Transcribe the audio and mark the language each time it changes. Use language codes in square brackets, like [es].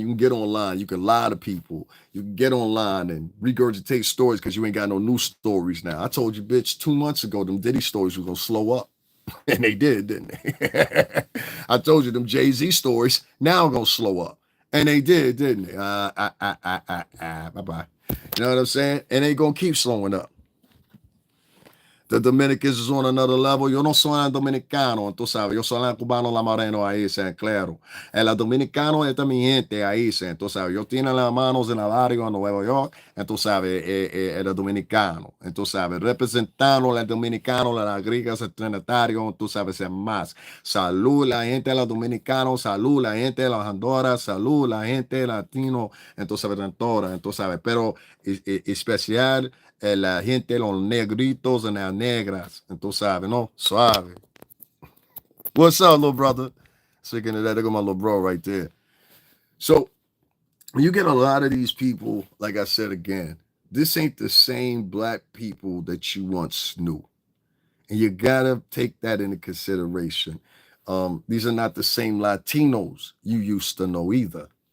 [en] You can get online, you can lie to people, you can get online and regurgitate stories because you ain't got no new stories now. I told you, bitch, 2 months ago, them Diddy stories were going to slow up. And they did, didn't they? I told you them Jay-Z stories now going to slow up. And they did, didn't they? Bye-bye. You know what I'm saying? And they going to keep slowing up. The Dominicans is on another level. [es] Yo no soy dominicano, tú sabes. Yo soy el cubano, la moreno ahí, claro. El dominicano es mi gente ahí, tú sabes. Yo tiene las manos en el barrio en Nueva York, tú sabes, el dominicano. Tú sabes, representando el dominicano, la griega, el trinitario, tú sabes, es más. Salud la gente de los dominicanos, salud la gente de las Honduras, salud la gente latino, entonces, redentora, tú sabes. Pero especial la gente, los negritos [en] and [es] las negras. Entonces, sabe, no? Suave. [en] What's up, little brother? Speaking of that, there go my little bro right there. So, you get a lot of these people, like I said again, this ain't the same black people that you once knew. And you gotta take that into consideration. These are not the same Latinos you used to know either.